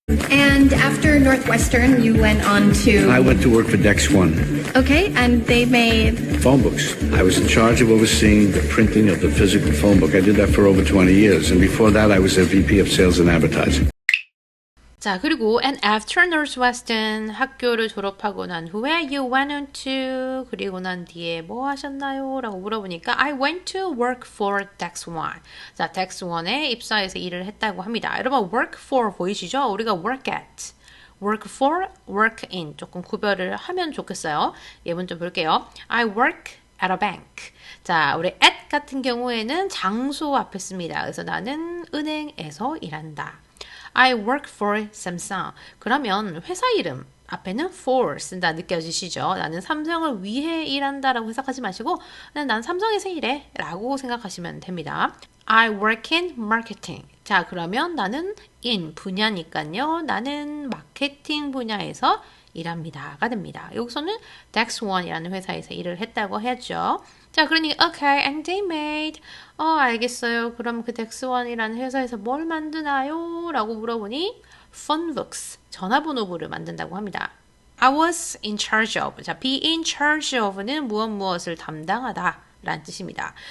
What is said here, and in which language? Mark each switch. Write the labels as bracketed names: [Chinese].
[English] And after Northwestern, you went on to... I went to work for Dex One. Okay, and they made... Phone books. I was in charge of overseeing the printing of the physical phone book. I did that for over 20 years. And before that, I was a VP of Sales and Advertising. [Korean] 자, 그리고 [English] and after Northwestern [Korean] 학교를 졸업하고 난 후에 [English] you went on to [Korean] 그리고 난 뒤에 뭐 하셨나요? 라고 물어보니까 [English] I went to work for Dex One. [Korean] 자, Dex One에 입사해서 일을 했다고 합니다. 여러분 [English] work for [Korean] 보이시죠? 우리가 [English] work at, work for, work in [Korean] 조금 구별을 하면 좋겠어요. 예문 좀 볼게요. [English] I work at a bank. [Korean] 자, 우리 at 같은 경우에는 장소 앞에 씁니다. 그래서 나는 은행에서 일한다. [English] I work for Samsung. [Korean] 그러면 회사 이름 앞에는 for 쓴다 느껴지시죠? 나는 삼성을 위해 일한다라고 해석하지 마시고 난 삼성에서 일해 라고 생각하시면 됩니다. [English] I work in marketing. [Korean] 자, 그러면 나는 in 분야니까요. 나는 마케팅 분야에서 일합니다가 됩니다. 여기서는 Dex One이라는 회사에서 일을 했다고 해야죠. 자, 그러니까 [English] okay, and they made. [Korean] 알겠어요. 그럼 그 Dex One이라는 회사에서 뭘 만드나요? 라고 물어보니 phone books, 전화번호부를 만든다고 합니다. [English] I was in charge of. [Korean] 자, [English] be in charge of [Korean] 는 무엇을 담당하다 라는 뜻입니다.